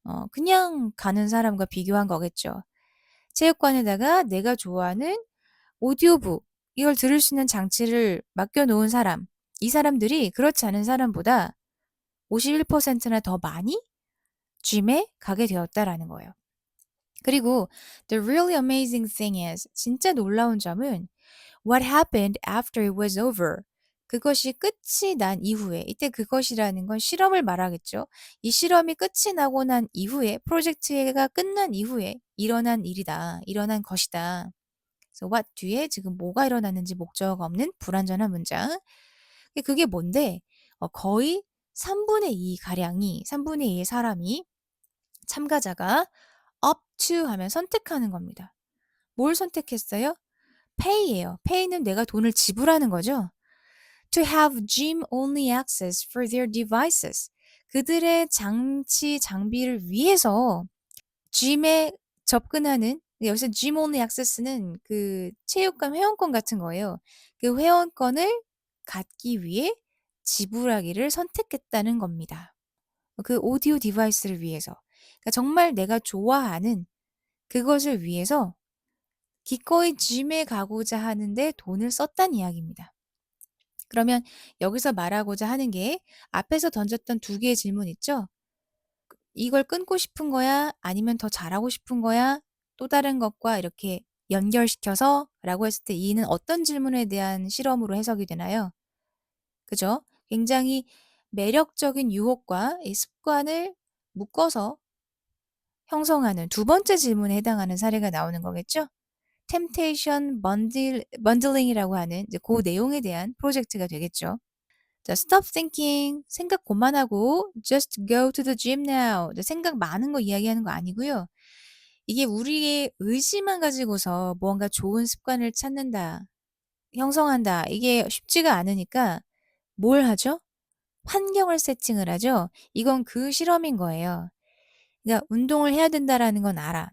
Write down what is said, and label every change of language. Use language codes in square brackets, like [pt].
[ko] 그냥 가는 사람과 비교한 거겠죠. 체육관에다가 내가 좋아하는 오디오북, 이걸 들을 수 있는 장치를 맡겨 놓은 사람, 이 사람들이 그렇지 않은 사람보다 51%나 더 많이 gym에 가게 되었다라는 거예요. 그리고 [en] the really amazing thing is, [ko] 진짜 놀라운 점은 [en] what happened after it was over. [ko] 그것이 끝이 난 이후에, 이때 그것이라는 건 실험을 말하겠죠. 이 실험이 끝이 나고 난 이후에, 프로젝트가 끝난 이후에 일어난 일이다. 일어난 것이다. 그래서 what 뒤에 지금 뭐가 일어났는지 목적 없는 불완전한 문장. 그게 뭔데? 거의 3분의 2 가량이, 3분의 2의 사람이, 참가자가 up to 하면 선택하는 겁니다. 뭘 선택했어요? pay예요. pay는 내가 돈을 지불하는 거죠. [en] to have gym only access for their devices. [ko] 그들의 장비를 위해서 gym에 접근하는, 여기서 gym only access는 그 체육관 회원권 같은 거예요. 그 회원권을 갖기 위해 지불하기를 선택했다는 겁니다. 그 오디오 디바이스를 위해서. 그러니까 정말 내가 좋아하는 그것을 위해서 기꺼이 gym에 가고자 하는데 돈을 썼다는 이야기입니다. 그러면 여기서 말하고자 하는 게 앞에서 던졌던 두 개의 질문 있죠? 이걸 끊고 싶은 거야? 아니면 더 잘하고 싶은 거야? 또 다른 것과 이렇게 연결시켜서 라고 했을 때 이는 어떤 질문에 대한 실험으로 해석이 되나요? 그죠? 굉장히 매력적인 유혹과 이 습관을 묶어서 형성하는 두 번째 질문에 해당하는 사례가 나오는 거겠죠? temptation bundling이라고 하는 이제 그 내용에 대한 프로젝트가 되겠죠. [en] 자, stop thinking. [ko] 생각 그만하고 [en] just go to the gym now. [ko] 생각 많은 거 이야기하는 거 아니고요. 이게 우리의 의지만 가지고서 무언가 좋은 습관을 찾는다, 형성한다. 이게 쉽지가 않으니까 뭘 하죠? 환경을 세팅을 하죠. 이건 그 실험인 거예요. 그러니까 운동을 해야 된다라는 건 알아.